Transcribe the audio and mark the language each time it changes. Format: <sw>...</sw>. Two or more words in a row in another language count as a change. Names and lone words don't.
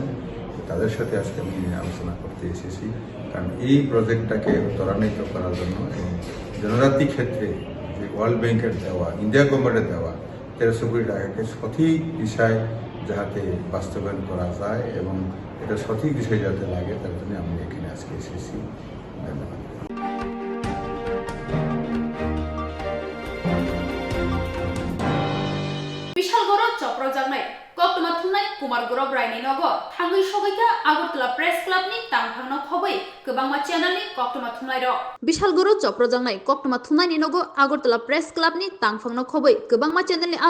<bn>তাদের সাথে আজকে আমি আলোচনা করতে এসেছি, কারণ এই প্রজেক্টটাকে ত্বরান্বিত করার জন্য এবং জনজাতি ক্ষেত্রে যে ওয়ার্ল্ড ব্যাংকের দেওয়া, ইন্ডিয়া গভর্নমেন্টের দেওয়া 1300 কোটি টাকাকে সঠিক দিশায় যাতে বাস্তবায়ন করা যায় এবং এটা সঠিক দিশায় যাতে লাগে তার জন্য আমি এখানে আজকে এসেছি। ধন্যবাদ।</bn> <trp>Koktwma thumnai Koktborok raini nogo thangui sogaika Agartala Press Club ni tangphangno khoboi kwbangma channel ni Koktwma thumnai ro Bishalgoro choprojangnai Koktwma thumnai ni nogo Agartala Press Club ni tangphangno khoboi kwbangma channel ni</trp>